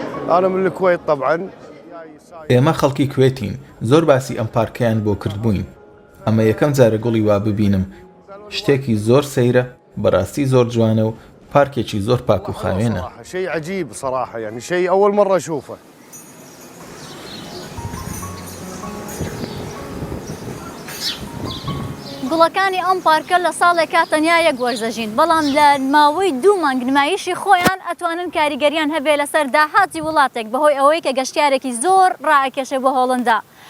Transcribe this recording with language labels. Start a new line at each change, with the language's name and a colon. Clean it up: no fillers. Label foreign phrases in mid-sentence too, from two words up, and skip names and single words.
Arabic: أنا من الكويت طبعا.
Central Kurdish: ئێمە خەڵکی کوێتین زۆر باسی ئەم پارکەیان بۆ کردبووین ئەمە یەکەم جارە گوڵی وا ببینم شتێکی زۆر سەیرە بەڕاستی زۆر جوانە و پارکێکی زۆر پاک و خاوێنە.
Arabic: شيء عجيب صراحة يعني شيء أول مرة أشوفه.
Central Kurdish: گوڵەکانی ئەم پارکە لە ساڵێکا تەنیا یەک وەرزەژین بەڵام لە ماوەی 2 مانگ نمایشی خۆیان ئەتوانن کاریگەریان هەبێ لەسەر داهاتی وڵاتێک بەهۆی ئەوەی کە گەشتیارێکی زۆر ڕائەکێشێ بۆ هۆڵندا.